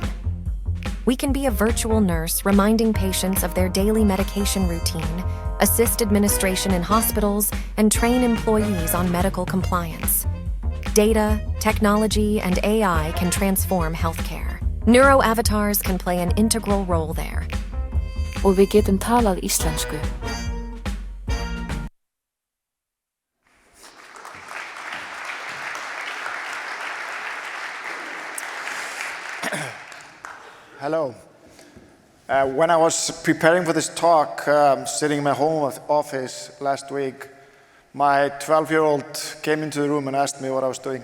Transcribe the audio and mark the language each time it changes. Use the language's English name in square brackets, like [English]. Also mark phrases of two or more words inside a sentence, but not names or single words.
[English] We can be a virtual nurse reminding patients of their daily medication routine, assist administration in hospitals, and train employees on medical compliance. Data, technology, and AI can transform healthcare. Neuroavatars can play an integral role there. [Icelandic] Og við getum talað íslensku. [English] Hello. When I was preparing for this talk, sitting in my home office last week, my 12-year-old came into the room and asked me what I was doing.